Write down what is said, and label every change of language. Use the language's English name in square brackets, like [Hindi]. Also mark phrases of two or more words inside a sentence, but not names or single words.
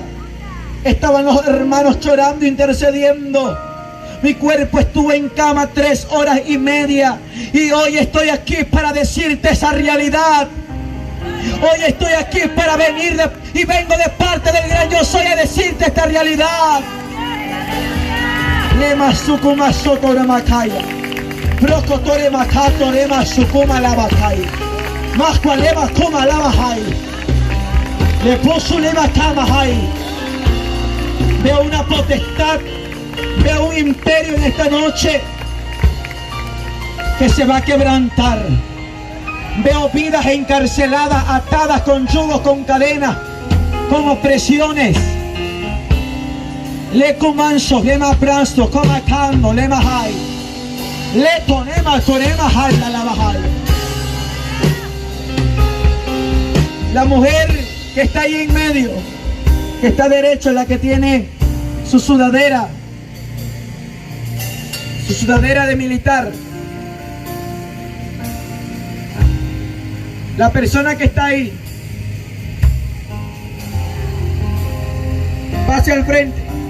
[Spanish] Estaban los hermanos llorando, intercediendo. Mi cuerpo estuvo en cama 3 horas y media. Y hoy estoy aquí para decirte esa realidad. Hoy estoy aquí para venir y vengo de parte del gran yo soy a decirte esta realidad. Lema sukuma soto remakaya. Brocotore makato lema sukuma labakai. Masqua lema kuma labahai. Le puso lema kamahai. Veo una potestad. Veo un imperio en esta noche que se va a quebrantar. Veo vidas encarceladas, atadas con yugos, con cadenas, con opresiones. Le comanso, le ma prasto, coma cando, le mahai. Le tonema, torema, jala, la bajai. La mujer que está ahí en medio, que está derecha, la que tiene su sudadera de militar. La persona que está ahí, pase al frente.